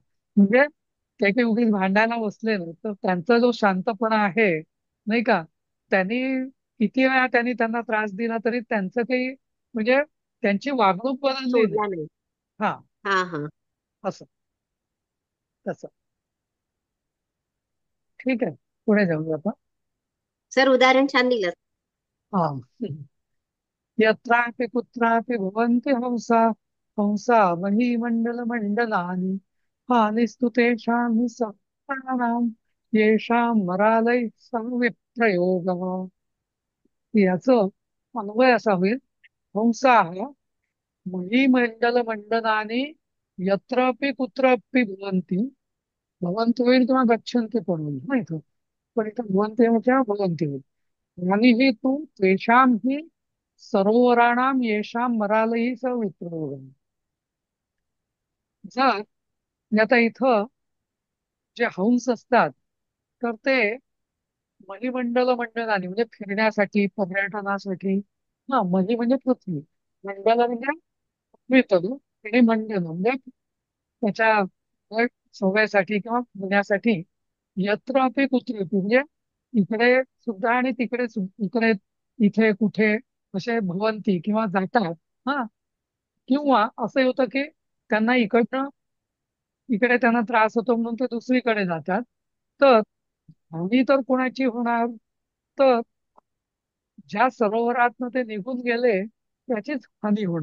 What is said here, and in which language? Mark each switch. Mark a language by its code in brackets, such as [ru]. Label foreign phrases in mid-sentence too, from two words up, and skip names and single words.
[mr] म्हणजे ते काही उगीच भांडायला बसले ना तर त्यांचा जो शांतपणा आहे नाही का, त्यांनी किती वेळा त्यांना त्रास दिला तरी त्यांचं काही म्हणजे त्यांची वागणूक बदलली नाही. सोडला नाही. हा, हा हा. असं तसं. ठीक आहे, पुढे जाऊया आपण. सर उदाहरण छान दिलं. हा, [sa] यत्रापि कुत्रापि भवन्ति हंसा हंसा महीमण्डल मंडलानि हानिस्तु तेषां हि सत्तानां येषां मरालैः सह विप्रयोगः. [mr] याचं अन्वय असा होईल, [sa] हंसाः महीमण्डल मंडलानि यत्रापि कुत्रापि भवन्ति. [mr] भवन्ति होईल किंवा गच्छन्ति पण होईल नाही का, पण इथं भवन्ति म्हणजे भवन्ति होईल. [sa] आणि ही तू तेषां हि सरोवराणां येषां मरालही स विप्रयोगम. [mr] जर म्हणजे आता इथं जे हंस असतात तर ते महीमंडल मंडलाने म्हणजे फिरण्यासाठी पर्यटनासाठी. हा, मही म्हणजे पृथ्वी, मंडल म्हणजे पृथ्वी आणि मंडल म्हणजे त्याच्या सवयसाठी किंवा फिरण्यासाठी. [sa] यत्र अपि कुत्र [mr] म्हणजे इकडे सुद्धा आणि इकडे इथे कुठे असे भवंती किंवा जातात. हा, किंवा असं होतं की त्यांना इकडे त्यांना त्रास होतो म्हणून ते दुसरीकडे जातात. तर हानी तर कोणाची होणार, तर ज्या सरोवरातनं ते निघून गेले त्याचीच हानी होणार.